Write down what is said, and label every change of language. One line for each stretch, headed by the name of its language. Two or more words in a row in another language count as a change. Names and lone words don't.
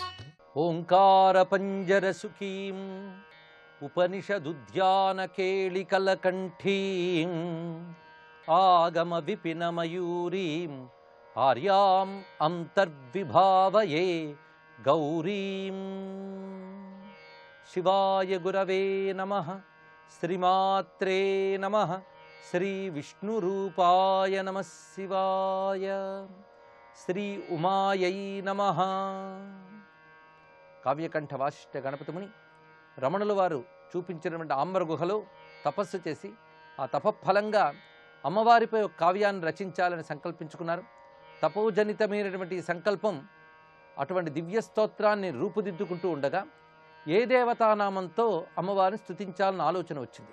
Sanskrit: ओंकार पंजर सुखीं उपनिषदुद्यान केलिकलकण्ठीं आगम विपिन मयूरीं आर्याम् अंतर्विभावये गौरीं। शिवाय गुरवे नमः। श्रीमात्रे नमः। श्री विष्णुरूपाय नमः शिवाय। श्री उमायै नमः।
Telugu: కావ్యకంఠ వాసిష్ఠ గణపతి ముని రమణుల వారు చూపించినటువంటి ఆంబర గుహలో తపస్సు చేసి ఆ తపఫలంగా అమ్మవారిపై ఒక కావ్యాన్ని రచించాలని సంకల్పించుకున్నారు. తపోజనితమైనటువంటి సంకల్పం అటువంటి దివ్య స్తోత్రాన్ని రూపుదిద్దుకుంటూ ఉండగా ఏ దేవతానామంతో అమ్మవారిని స్తుతించాలని ఆలోచన వచ్చింది.